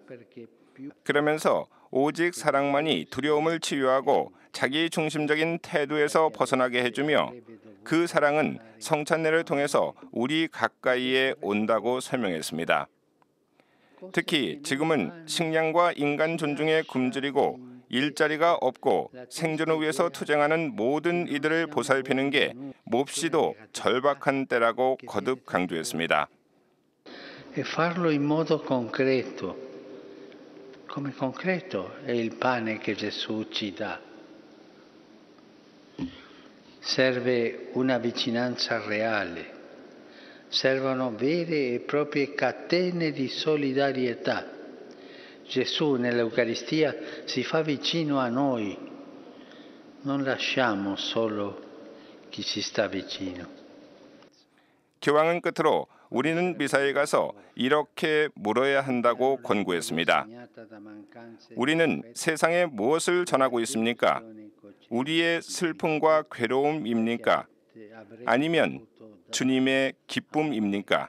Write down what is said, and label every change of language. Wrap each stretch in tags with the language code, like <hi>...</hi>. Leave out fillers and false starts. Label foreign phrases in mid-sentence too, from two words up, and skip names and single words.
<ko>그러면서 오직 사랑만이 두려움을 치유하고 자기 중심적인 태도에서 벗어나게 해주며 그 사랑은 성찬례를 통해서 우리 가까이에 온다고 설명했습니다. 특히 지금은 식량과 인간 존중에 굶주리고 일자리가 없고 생존을 위해서 투쟁하는 모든 이들을 보살피는 게 몹시도 절박한 때라고 거듭 강조했습니다.</ko> <it>E farlo in modo concreto, come concreto è il pane che Gesù ci dà. Serve una vicinanza reale, servono vere e proprie catene di solidarietà. Gesù nell'Eucaristia si fa vicino a noi, non lasciamo solo chi ci sta vicino.</it> <ko>교황은 끝으로 우리는 미사에 가서 이렇게 물어야 한다고 권고했습니다. 우리는 세상에 무엇을 전하고 있습니까? 우리의 슬픔과 괴로움입니까? 아니면 주님의 기쁨입니까?</ko>